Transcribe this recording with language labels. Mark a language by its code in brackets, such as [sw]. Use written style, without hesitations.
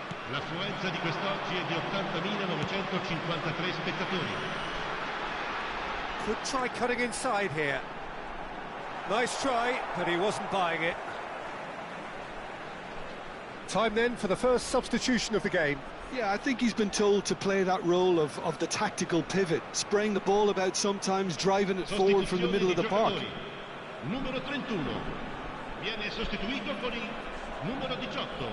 [it] L'affluenza di quest'oggi è di 80.953 spettatori. [en] Could try cutting inside here. Nice try, but he wasn't buying it. Time then for the first substitution of the game. Yeah, I think he's been told to play that role of the tactical pivot, spraying the ball about sometimes, driving it forward from the middle of the park. [it] Numero 31 viene sostituito con il numero 18.